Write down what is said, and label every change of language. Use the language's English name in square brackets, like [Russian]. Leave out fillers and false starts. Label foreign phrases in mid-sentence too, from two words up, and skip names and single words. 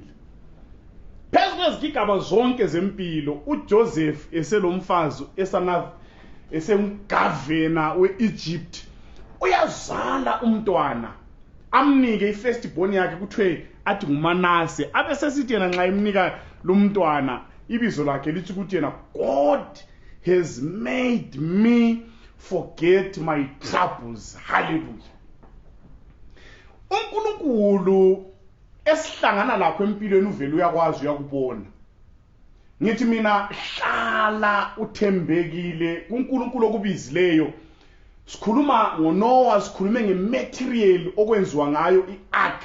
[North Ndebele] Phezu kwezigigaba zonke zempilo uJoseph eselomfazi esengavena weEgypt uyazala umntwana, amnike ifirstborn yakhe kuthiwe athi nguManase. Abesesithi yena nxa emnika lo mntwana ibizo lakhe lithi ukuthi yena [English] God has made me forget my troubles. [North Ndebele] Hallelujah. uNkulunkulu esihlangana lapho empilweni uvela uyakwazi uyakubona. Ngithi mina hlala uthembekile kuNkulunkulu okubizileyo. Sikhuluma ngoNoah, sikhulume ngematerial okwenziwa ngayo iark.